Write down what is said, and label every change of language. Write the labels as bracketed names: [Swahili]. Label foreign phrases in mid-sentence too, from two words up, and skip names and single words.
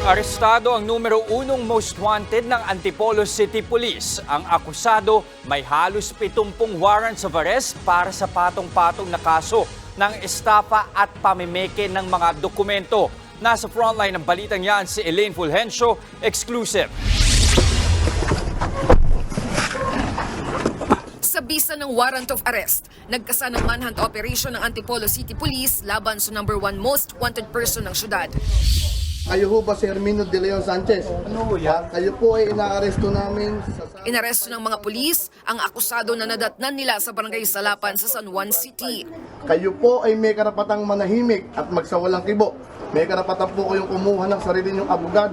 [Filipino] Arestado ang numero unong [English] most wanted [Filipino] ng Antipolo City Police. Ang akusado may halos 70 [English] warrants of arrest [Filipino] para sa patong-patong na kaso ng estafa at pamimeke ng mga dokumento. Nasa frontline ng balitang yan si Elaine Fulgencio, exclusive. Sa bisa ng [English] warrant of arrest, [Filipino] nagkasa ng [English] manhunt operation [Filipino] ng Antipolo City Police laban sa [English] number one most wanted person [Filipino] ng syudad. Kayo ho ba si Hermino De Leon Sanchez? Ano yan? Kayo po ay inaaresto namin Inaresto ng mga pulis ang akusado na nadatnan nila sa barangay Salapan sa San Juan City. Kayo po ay may karapatang manahimik at magsawalang kibo. May karapatan po kayong kumuha ng sarili niyong abogado.